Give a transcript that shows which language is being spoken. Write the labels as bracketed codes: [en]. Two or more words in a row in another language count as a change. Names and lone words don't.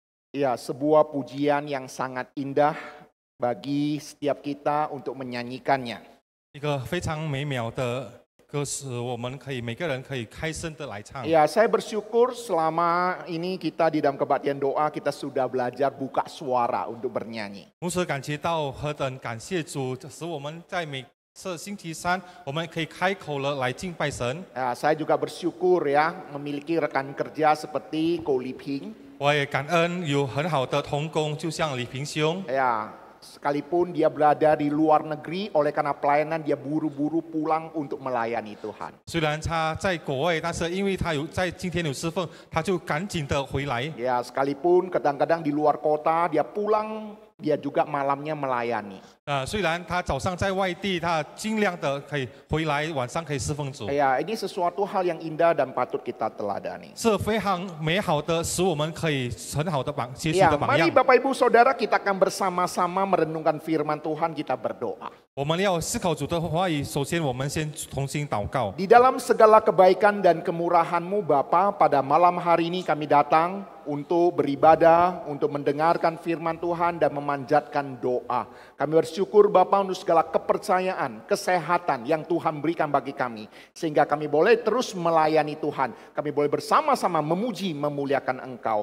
[id] Ya, sebuah pujian yang sangat indah bagi setiap kita untuk menyanyikannya. [zh] 一个非常美妙的歌词，我们每个人可以开声的来唱。 [id] Ya, saya bersyukur selama ini kita di dalam kebaktian doa kita sudah belajar buka suara untuk bernyanyi. [zh] 同时感觉到何等感谢主，使我们在每次星期三，我们可以开口了来敬拜神。 [id] Ya, saya juga bersyukur ya memiliki rekan kerja seperti Ko Liping. [zh] 我也感恩有很好的同工，就像李平兄。 [id] Ya, sekalipun dia berada di luar negeri, oleh karena pelayanan dia buru-buru pulang untuk melayani Tuhan. [zh] 虽然他在国外，但是因为他有在今天有侍奉，他就赶紧的回来。 [id] Ya, sekalipun kadang-kadang di luar kota dia pulang, dia juga malamnya melayani. [zh] 虽然他早上在外地，他尽量的可以回来，晚上可以侍奉主， [id] Ya, ini sesuatu hal yang indah dan patut kita teladani. [zh] 是非常美好的，使我们可以很好的学习 [id] Ya, [zh] 的榜 [id] mari [zh] 样。 [id] Bapak Ibu Saudara kita akan bersama-sama merenungkan firman Tuhan, kita berdoa. [zh] 我们要思考主的话语，首先我们先同心祷告。 [id] Di dalam segala kebaikan dan kemurahan-Mu Bapa, pada malam hari ini kami datang untuk beribadah, untuk mendengarkan firman Tuhan dan memanjatkan doa. Kami bersyukur Bapa untuk segala kepercayaan, kesehatan yang Tuhan berikan bagi kami. Sehingga kami boleh terus melayani Tuhan. Kami boleh bersama-sama memuji, memuliakan Engkau.